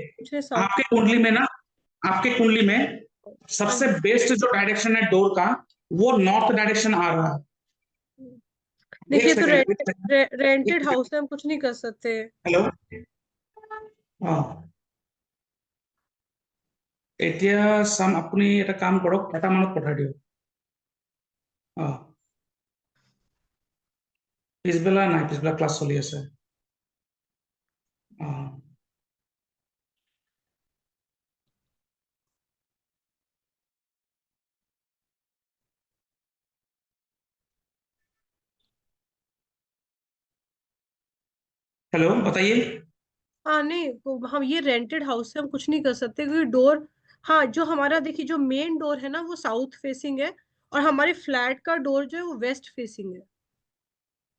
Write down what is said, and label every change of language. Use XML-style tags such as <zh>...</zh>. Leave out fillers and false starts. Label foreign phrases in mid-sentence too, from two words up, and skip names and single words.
<hi>मुझे साउथ। आपके कुंडली में ना, आपके कुंडली में हाँ सबसे जी। बेस्ट जो डायरेक्शन है डोर का, वो</hi> <en>north direction</en> <hi>आ रहा है। एक देखिए, तो सेकंड, एक सेकंड, एक रेंटेड सेकंड। हाउस है, हम कुछ नहीं कर सकते। हेलो। हाँ,</hi> <as>এতিয়া চাম, আপুনি এটা কাম কৰক, এটা মানত পঠাই দিয়ক। অ, পিছবেলা নাই, পিছবেলা ক্লাছ চলি আছে। অ,</as> <hi>हेलो, बताइए। हाँ नहीं, हम ये</hi> <en>rented house</en> <hi>है, हम कुछ नहीं कर सकते, क्योंकि डोर, हाँ जो हमारा देखिए जो</hi> <en>main door</en> <hi>है ना वो</hi> <en>south facing</en> <hi>है, और हमारे फ्लैट का डोर जो है वो</hi> <en>west facing</en> <hi>है।</hi>